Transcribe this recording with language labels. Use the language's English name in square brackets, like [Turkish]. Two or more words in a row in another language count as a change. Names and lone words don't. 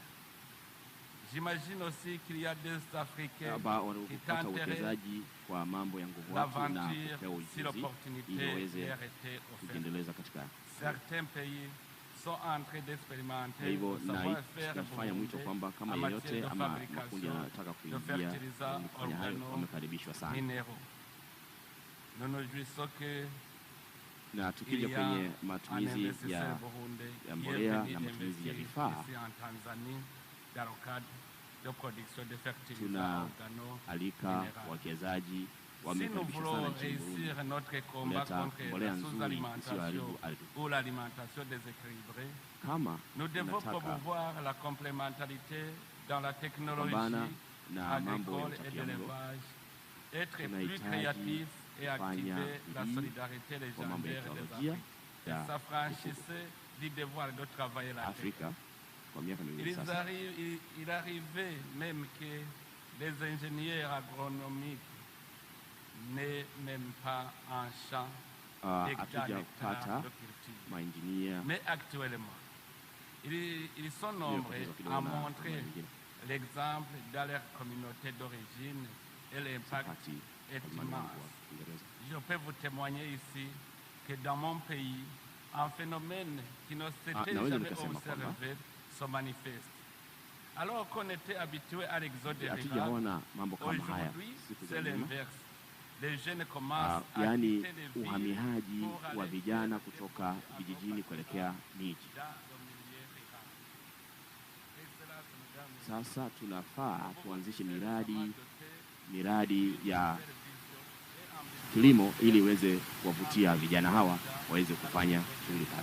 [French] J'imagine aussi qu'il y a des Africains qui tenteraient l'aventure si l'opportunité leur était offerte. Certains pays sont en train d'expérimenter le savoir-faire en matière de fabrication de fertilisants organo-minéraux. Nous nous jouissons que [Swahili] na tukija kwenye matumizi ya mbolea na matumizi ya vifaa, tunaalika wawekezaji wamekaribishwa sana nchini Burundi kuleta mbolea nzuri isiyoharibu ardhi. Kama tunataka kupambana na mambo ya utapiamlo, tunahitaji kufanya bidii kwa mambo ya teknolojia ya Afrika kwa miaka miwili sasa. [French] Il arrivait même que les ingénieurs agronomiques n'est même pas en champ [Swahili] hatujapata mainjinia. [French] Mais actuellement, ils sont nombreux à montrer l'exemple dans leur communauté d'origine et l'impact est immense. Je peux vous témoigner ici que dans mon pays, un phénomène qui ne s'était jamais observé se manifeste. Alors qu'on était habitué à l'exode des ruraux, aujourd'hui c'est l'inverse. [Swahili] Yani uhamihaji wa vijana kutoka vijijini kuelekea miji. Sasa tunafaa tuanzishe miradi ya kilimo ili iweze kuwavutia vijana hawa waweze kufanya shughuli kazi.